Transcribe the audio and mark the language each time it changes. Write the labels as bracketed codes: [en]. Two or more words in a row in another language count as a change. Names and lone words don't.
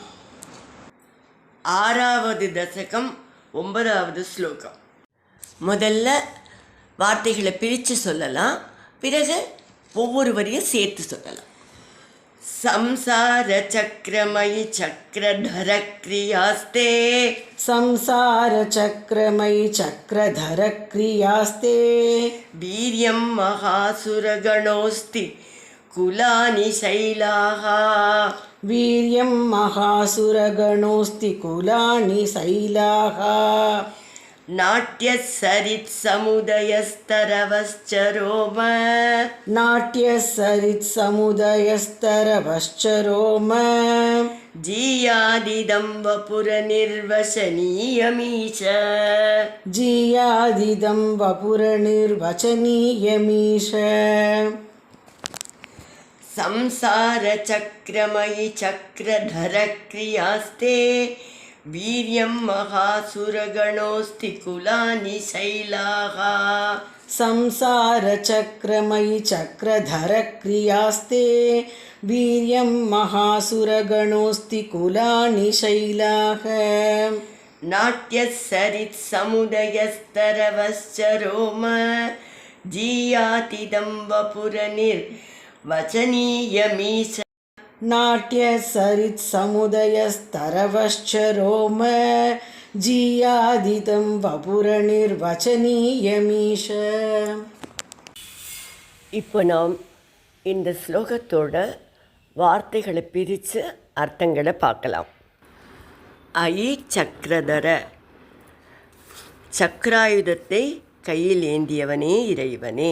[ta] 6வது தசகம் 9வது ஸ்லோகம். முதல்ல வார்த்தைகளை பிரித்து சொல்லலாம், பிறகு ஒவ்வொரு வரியும் சேர்த்து சொல்லலாம். [sa] संसार चक्रमयि चक्रधर क्रियास्ते, संसार चक्रमयि चक्रधर क्रियास्ते, वीर्यं महासुरगणोऽस्ति कुलानि शैलाः, वीर्यं महासुरगणोऽस्ति कुलानि शैलाः, नाट्यसरित् समुदयस्तरवश्चरोम, नाट्यसरित्समुदयस्तरवश्चरोम, जीयादिदं वपुर निर्वचनीयमीश, जीयादिदं वपुरनिर्वचनीयमीश, संसार चक्रमयि चक्रधर क्रियास्ते, वीर्यं महासुरगणोऽस्ति कुलानि शैलाः, संसारचक्रमयि चक्रधरक्रियास्ते, वीर्यं महासुरगणोऽस्ति कुलानि शैलाः, नाट्यसरित् समुदयस्तरवश्चरोम, जीयादिदं वपुर निर्वचनीयमीश, नाट्यसरित्समुदयस्तरवश्चरोम, जीयादितं वपुरनिर्वचनीयमीश. [ta] இப்போ நாம் இந்த ஸ்லோகத்தோட வார்த்தைகளை பிரித்து அர்த்தங்களை பார்க்கலாம். [sa] अयि चक्रधर, [ta] சக்கராயுதத்தை கையில் ஏந்தியவனே இறைவனே.